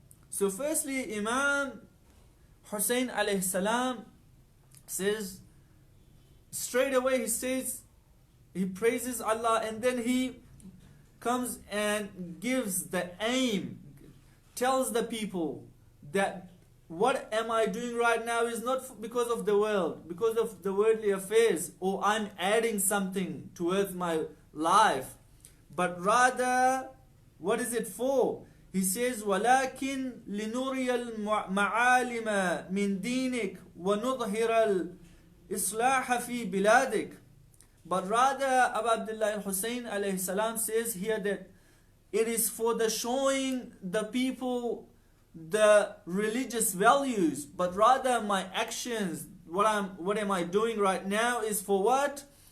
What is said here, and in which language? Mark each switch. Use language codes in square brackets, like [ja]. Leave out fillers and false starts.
[en] So firstly, Imam Hussein alayhi salam says, straight away he praises Allah, and then he comes and gives the aim, tells the people that what am I doing right now is not because of the world, because of the worldly affairs, or I'm adding something towards my life, but rather, what is it for? He says, [ar] وَلَكِنْ لِنُرِيَ الْمَعَالِمَ مِنْ دِينِكَ وَنُظْهِرَ الْإِصْلَاحَ فِي بِلَادِكَ. [en] But rather, Abu Abdullah al-Hussein alayhi salam says here that it is for the showing the people the religious values, but rather my actions, what am I doing right now is for what?